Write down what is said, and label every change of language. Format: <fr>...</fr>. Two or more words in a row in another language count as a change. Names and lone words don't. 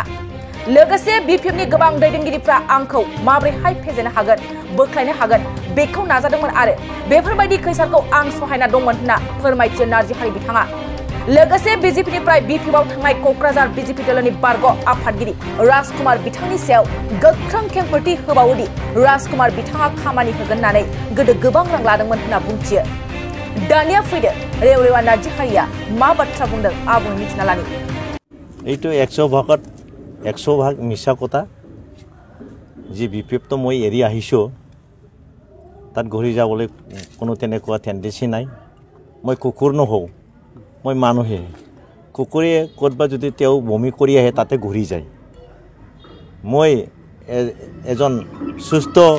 <brx>लोगोसे बिपिएफनि गोबां दैदेनगिरिफ्रा आंखौ माबोरैहाय फेजेननो हागोन बोख्लायनो हागोन बेखौ नाजादोंमोन आरो बेफोरबायदि खैसारखौ आं सहायना दंमोन होनना फोरमायथियो नार्जारी बिथाङा लोगोसे बिजेपिनिफ्राय बिपिएफआव थांनाय क'क्राझार बिजेपि दोलोनि बारग' आफादगिरि राजकुमार बिथांनि सायाव गोख्रों खेंफोरथि होबावोदि राजकुमार बिथाङा खामानि होगोन होननानै गोदो गोबां रां लादोंमोन होनना बुंथियो दानिया फैदो रेवरेवा नार्जारीया मा बाथ्रा बुंदों आबुङै मिथिना लानि</brx> <as>এইটো 100 ভাগ মিছা কথা যে বিপিএফ তো মই এৰি আহিছো তাত ঘূৰি যাবলৈ কোনো তেনেকুৱা টেন্ডেন্সি নাই মই কুকুৰ নহौ মই মানুহে কুকুৰে কতবা যদি তেও বমি কৰি আহে তাতে ঘূৰি যায় মই এজন সুস্থ</as>